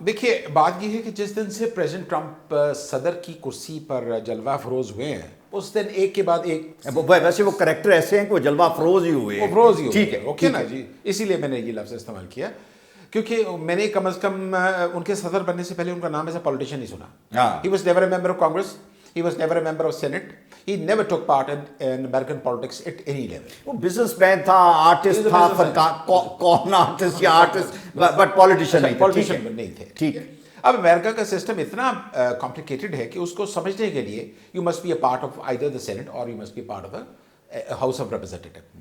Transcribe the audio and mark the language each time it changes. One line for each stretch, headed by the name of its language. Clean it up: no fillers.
Hindi: देखिए, बात ये है कि जिस दिन से प्रेसिडेंट ट्रंप सदर की कुर्सी पर जलवा फरोज हुए हैं, उस दिन एक के बाद एक। वैसे वो करेक्टर ऐसे हैं कि वो जलवा फरोज ही हुए हैं। फरोज ही ठीक है, ओके ना जी, इसीलिए मैंने ये लफ्ज़ इस्तेमाल किया, क्योंकि मैंने कम से कम उनके सदर बनने से पहले उनका नाम
English: as a politician
Hindi: नहीं सुना।
English: He was never a member of Congress, he was never a member of Senate, he never took part in American politics at any level.
Hindi: वो बिजनेसमैन था, आर्टिस्ट था, कौन आर्टिस्ट या आर्टिस्ट, बट पॉलिटिशियन नहीं थे। Politician नहीं थे। ठीक। अब अमेरिका का सिस्टम इतना कॉम्प्लिकेटेड है कि उसको समझने के लिए
English: You must be a part of either the senate और you must be part of the house of representative.